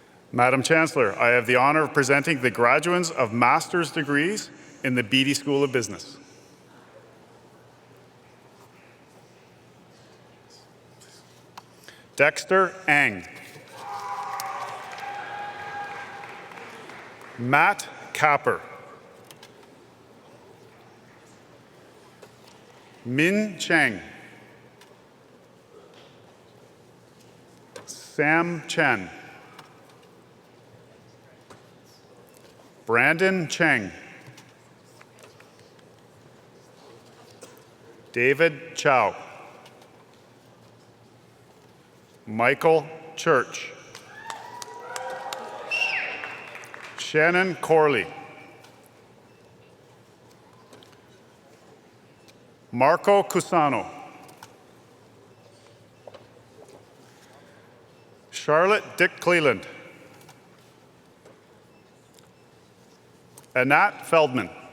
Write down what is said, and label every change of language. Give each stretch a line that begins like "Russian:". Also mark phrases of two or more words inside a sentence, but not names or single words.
English: Madam Chancellor, I have the honor of presenting the graduates of master's degrees in the Beedie School of Business. Dexter Ang. Matt Capper. Min Cheng. Sam Chen. Brandon Cheng. David Chow. Michael Church. Shannon Corley. Marco Cusano. Charlotte Dick Cleland. Anat Feldman.